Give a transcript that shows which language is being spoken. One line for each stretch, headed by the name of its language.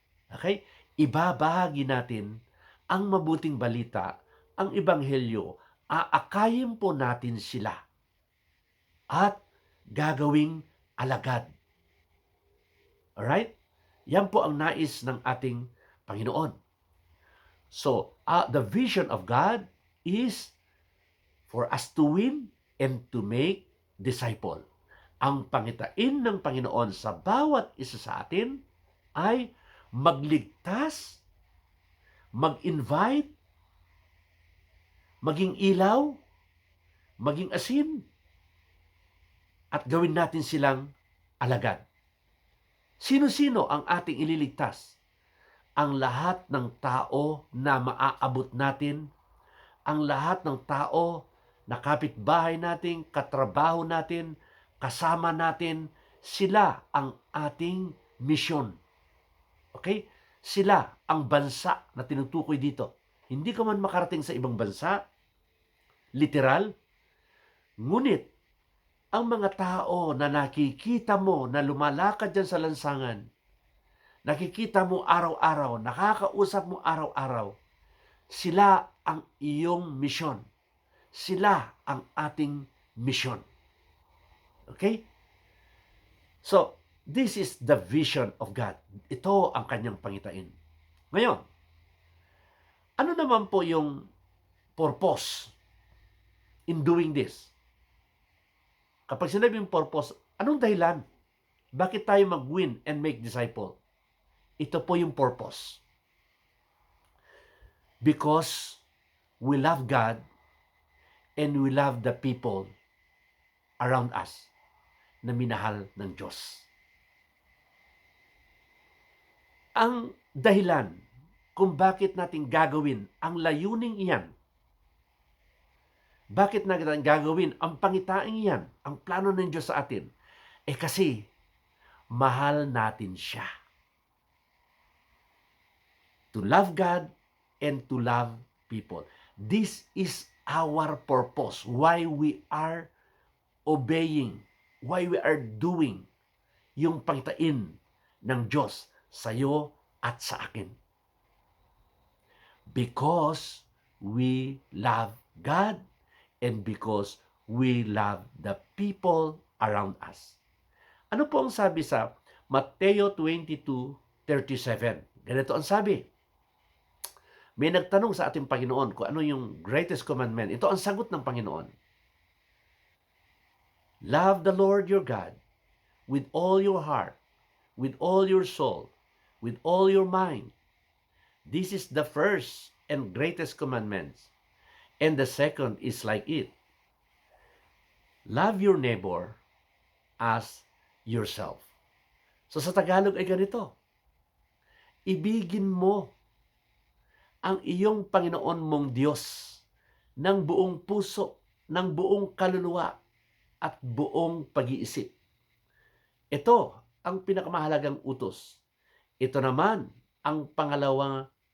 Filipino: Okay? Ibabahagi natin ang mabuting balita, ang ebanghelyo, aakayin po natin sila at gagawing alagad. Alright? Yan po ang nais ng ating Panginoon.
English: So, the vision of God is for us to win and to make disciple.
Filipino: Ang pangitain ng Panginoon sa bawat isa sa atin ay magligtas, mag-invite, maging ilaw, maging asin, at gawin natin silang alagad. Sino-sino ang ating ililigtas? Ang lahat ng tao na maaabot natin, ang lahat ng tao na kapitbahay natin, katrabaho natin, kasama natin, sila ang ating misyon. Okay? Sila ang bansa na tinutukoy dito. Hindi ka man makarating sa ibang bansa, literal, ngunit ang mga tao na nakikita mo na lumalakad dyan sa lansangan, nakikita mo araw-araw, nakakausap mo araw-araw, sila ang iyong misyon. Sila ang ating misyon. Okay?
English: So, this is the vision of God.
Filipino: Ito ang kanyang pangitain. Ngayon, ano naman po yung
English: purpose in doing this?
Filipino: Kapag sinabing purpose, anong dahilan? Bakit tayo mag-win
English: and make disciple?
Filipino: Ito po yung purpose.
English: Because we love God and we love the people around us
Filipino: na minahal ng Diyos. Ang dahilan kung bakit natin gagawin ang layuning iyan, bakit natin gagawin ang pangitaing iyan, ang plano ng Diyos sa atin, kasi mahal natin siya.
English: To love God and to love people. This is our purpose, why we are obeying, why we are doing
Filipino: yung pangitain ng Diyos sa iyo at sa akin.
English: Because we love God and because we love the people around us.
Filipino: Ano po ang sabi sa Mateo 22:37? Ganito ang sabi. May nagtanong sa ating Panginoon kung ano yung greatest commandment. Ito ang sagot ng Panginoon.
English: Love the Lord your God with all your heart, with all your soul, with all your mind. This is the first and greatest commandment. And the second is like it. Love your neighbor as yourself.
Filipino: So sa Tagalog ay ganito. Ibigin mo ang iyong Panginoon mong Diyos ng buong puso, ng buong kaluluwa, at buong pag-iisip. Ito ang pinakamahalagang utos. Ito naman ang pangalawa.